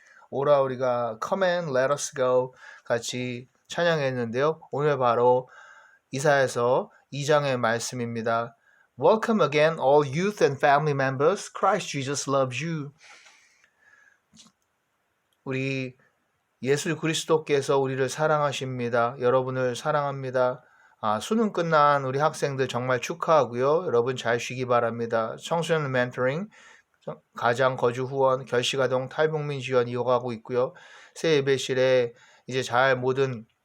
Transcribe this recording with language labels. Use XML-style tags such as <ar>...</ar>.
<ko>오라 우리가</ko> <en>Come and let us go</en> <ko>같이 찬양했는데요. 오늘 바로 이사야서 2장의 말씀입니다.</ko> <en>Welcome again all youth and family members. Christ Jesus loves you.</en> <ko>우리 예수 그리스도께서 우리를 사랑하십니다. 여러분을 사랑합니다. 수능 끝난 우리 학생들 정말 축하하고요. 여러분 잘 쉬기 바랍니다. 청소년 멘토링, 가장 거주 후원, 결식아동 탈북민 지원 이어가고 있고요. 새 예배실에 이제 잘 모든</ko>